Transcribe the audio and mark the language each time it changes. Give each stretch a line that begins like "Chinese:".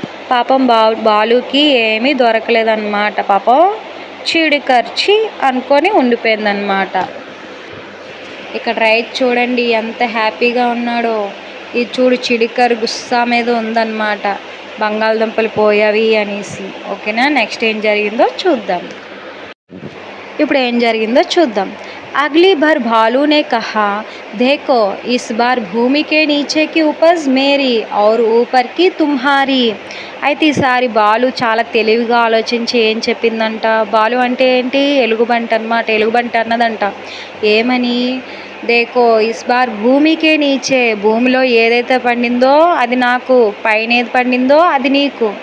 Telugu: పాపం బాలుకి ఏమీ దొరకలేదన్నమాట. పాపం చీడికర్చి అనుకొని ఉండిపోయిందన్నమాట. ఇక్కడ రైతు చూడండి ఎంత హ్యాపీగా ఉన్నాడో. ఇది చూడు, చిడికర్ గుస్సా మీద ఉందన్నమాట, బంగాళదుంపలు పోయావి అనేసి. ఓకేనా? నెక్స్ట్ ఏం జరిగిందో చూద్దాం. ఇప్పుడు ఏం జరిగిందో చూద్దాం.
Hindi: अगली बार भालू ने कहा, देखो इस बार भूमि के नीचे की उपज मेरी और ऊपर की तुम्हारी.
Telugu: అయితే ఈసారి బాలు చాలా తెలివిగా ఆలోచించి ఏం చెప్పిందంట. బాలు అంటే ఏంటి, ఎలుగుబంటి అన్నమాట. ఎలుగుబంటి అన్నదంట ఏమని,
Hindi: దేకో ఇస్ బార్ భూమికే నీచే,
Telugu: భూమిలో ఏదైతే పండిందో అది నాకు, పైన ఏది పండిందో అది నీకు.